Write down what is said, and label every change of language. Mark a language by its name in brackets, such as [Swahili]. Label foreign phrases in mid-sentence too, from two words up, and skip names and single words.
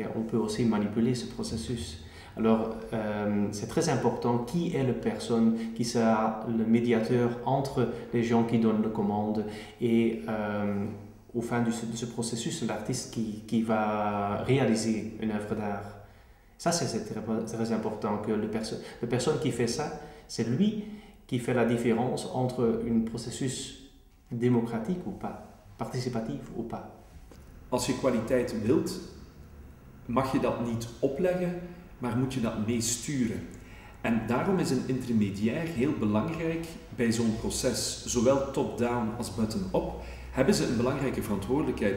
[French] On peut aussi manipuler ce processus. Alors, c'est très important qui est la personne qui sera le médiateur entre les gens qui donnent la commande et au fin de ce processus, l'artiste qui va réaliser une œuvre d'art. Ça, c'est très important que la personne qui fait ça, c'est lui qui fait la différence entre un processus démocratique ou pas. [Dutch] Participatief of pas. Als je kwaliteit wilt, mag je dat niet opleggen, maar moet je dat meesturen. En daarom is een intermediair heel belangrijk bij zo'n proces. Zowel top-down als bottom-up hebben ze een belangrijke verantwoordelijkheid.